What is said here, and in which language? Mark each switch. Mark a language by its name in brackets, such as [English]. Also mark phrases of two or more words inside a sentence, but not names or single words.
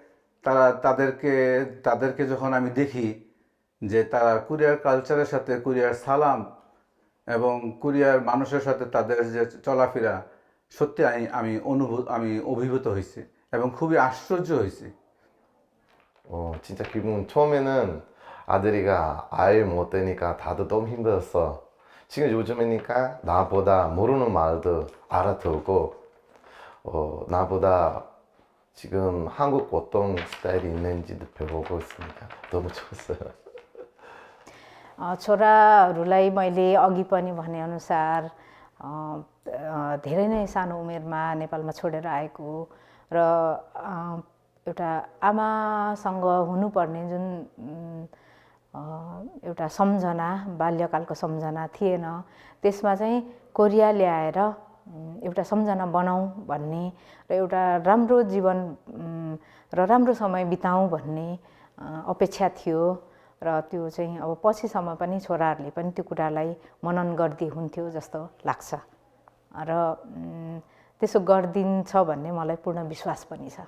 [Bangla] তাদেরকে যখন আমি দেখি যে তারা কোরিয়ার কালচারের সাথে কোরিয়ার সালাম এবং কোরিয়ার মানুষের সাথে তাদের যে চলাফেরা, সত্যি আমি অভিভূত হয়েছি এবং খুবই আশ্চর্য হয়েছি। [Korean] 진짜 기분 처음에는 아들이가 아예 못 되니까 다들 너무 힘들었어. 지금 요즘이니까 나보다 모르는 말도 알아듣고 나보다 지금 한국 어떤 스타일이 있는지도 배우고 있습니다. 너무 좋았어요. [Nepali] छोराहरूलाई मैले अघि पनि भनेअनुसार धेरै नै सानो उमेरमा नेपालमा छोडेर आएको र एउटा आमासँग हुनुपर्ने जुन एउटा सम्झना, बाल्यकालको सम्झना थिएन, त्यसमा चाहिँ कोरिया ल्याएर एउटा सम्झना बनाऊँ भन्ने र एउटा राम्रो जीवन र राम्रो समय बिताऊँ भन्ने अपेक्षा थियो र त्यो चाहिँ अब पछिसम्म पनि छोराहरूले पनि त्यो कुरालाई मनन गर्दै हुन्थ्यो जस्तो लाग्छ र त्यसो गर्दिन्छ भन्ने मलाई पूर्ण विश्वास पनि छ।